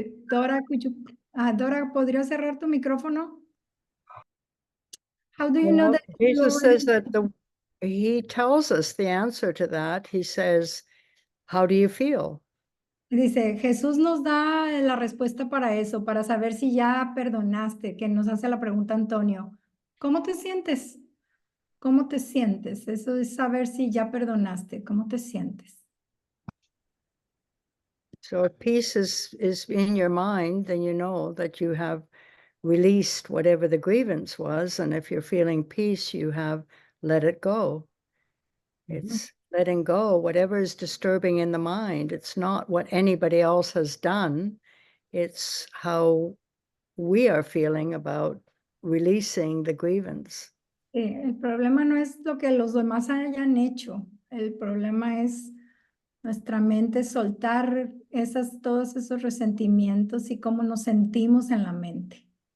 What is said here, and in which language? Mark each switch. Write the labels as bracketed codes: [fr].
[es] Dora, Dora, ¿podría cerrar tu micrófono? [en] How do you know that Jesus says that he tells us the answer to that. He says, how do you feel? [es] Dice, Jesús nos da la respuesta para eso, para saber si ya perdonaste, que nos hace la pregunta Antonio. ¿Cómo te sientes? ¿Cómo te sientes? Eso es saber si ya perdonaste. ¿Cómo te sientes? [en] So if peace is in your mind, then you know that you have released whatever the grievance was. And if you're feeling peace, you have let it go. It's letting go whatever is disturbing in the mind. It's not what anybody else has done. It's how we are feeling about releasing the grievance. [es] El problema no es lo que los demás hayan hecho. El problema es nuestra mente soltar todos esos resentimientos y cómo nos sentimos en la mente.